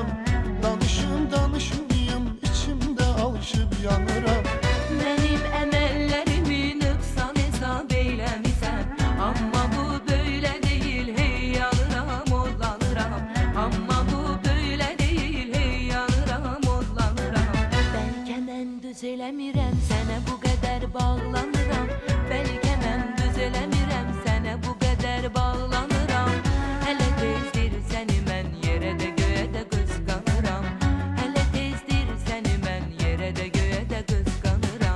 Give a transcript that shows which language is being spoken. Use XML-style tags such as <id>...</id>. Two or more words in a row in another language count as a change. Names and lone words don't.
<tr>Danışmayım, içimde alışıp yanıram. Benim emellerimi nöksan hesap eylemişsen, ama bu böyle değil, hey yanıram odlanıram. Ama bu böyle değil, hey yanıram odlanıram. Belki ben</tr> <az>düz eləmirəm, sənə bu qədər bağlanıram.</az> <tr>Belki ben</tr> <az>düz eləmirəm, sənə bu qədər bağlanıram. Hələ tezdir səni mən yerə də göyə də qısqanıram. Hələ tezdir səni mən yerə də göyə də qısqanıram.</az>